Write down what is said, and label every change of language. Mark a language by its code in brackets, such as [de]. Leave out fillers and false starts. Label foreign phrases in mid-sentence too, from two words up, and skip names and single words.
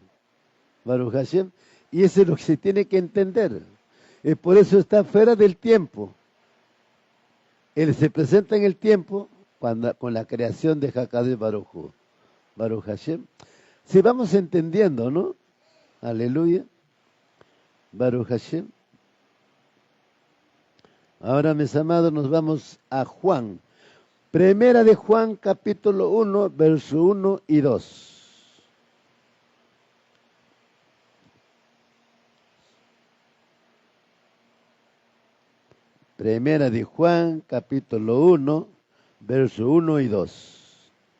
[he] ברוך השם. [es] Y eso es lo que se tiene que entender. Por eso está fuera del tiempo. Él se presenta en el tiempo con la creación de Hakadu y [he] ברוך הוא. ברוך השם. [es] Si vamos entendiendo, ¿no? [he] Aleluya. ברוך השם. [es] Ahora, mis amados, nos vamos a Juan. Primera de Juan, capítulo 1, verso 1 y 2. Primera de Juan, capítulo 1, verso 1 y 2.